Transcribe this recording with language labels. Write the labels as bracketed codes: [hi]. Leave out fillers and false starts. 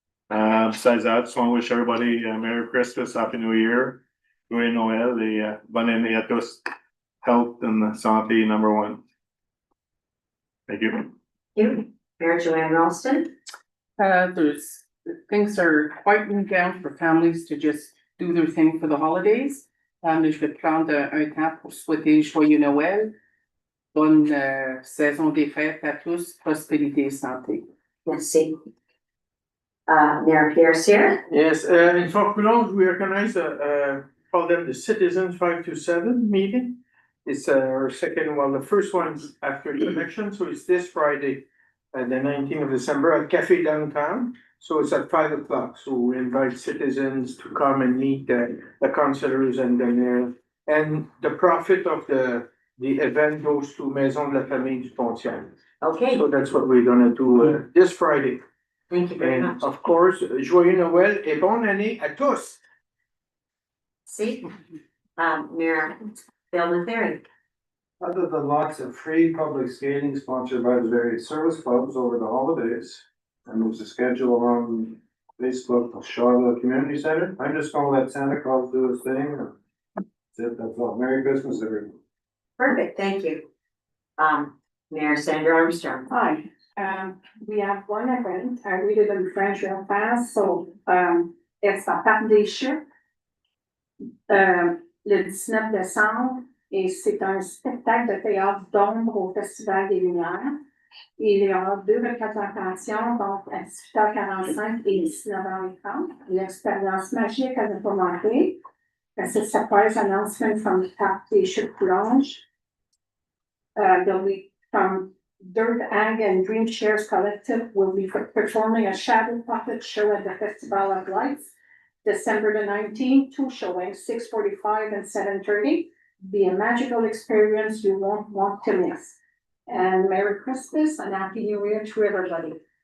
[en] Besides that, just wanna wish everybody a Merry Christmas, Happy New Year, [fr] Joyeux Noël, et bonne année à tous. [en] Health and santé number one. Thank you. Thank you. Mayor Joanne Ralston. There's, things are quieting down for families to just do their thing for the holidays. [fr] Je vais prendre un temps pour souhaiter joyeux Noël, bonne saison des fêtes à tous, prospérité et santé. Merci. [en] Mayor Pierre Cyr. Yes, in Fort Coulonge, we organize call them the Citizens 527 meeting. It's our second one, the first one after the election, so it's this Friday, the 19th of December at Cafe Downtown. So it's at 5 o'clock, so we invite citizens to come and meet the councillors and the mayor. And the profit of the event goes to Maison de la Famille du Pontiac. Okay, So that's what we're gonna do this Friday. thank you very And much. of course, [fr] joyeux Noël et bonne année à tous. [en] See, Mayor Bill Lethary. Other than lots of free public skating sponsored by the various service clubs over the holidays, and there's a schedule on Facebook of Charlotte Community Center, I'm just gonna let Santa Claus do his thing, and that's all. Merry Christmas, everyone. Perfect, thank you. Mayor Sandra Armstrong. Hi, we have one event, I read it in French real fast, so, it's à part des Chutes. [fr] Le 19 décembre, et c'est un spectacle de théâtre d'ombre au Festival des Lumières. Il y aura 2 représentations, donc à 18h45 et 19h30. L'expérience magique à ne pas manquer. [en] It's a surprise announcement from the Parc des Chutes Coulonge. There'll be from Dirt Ag and Dream Shares Collective will be performing a shadow puppet show at the Festival of Lights. December the 19th, 2 showings, 6:45 and 7:30. Be a magical experience you won't want to miss. And Merry Christmas and Happy New Year to everybody.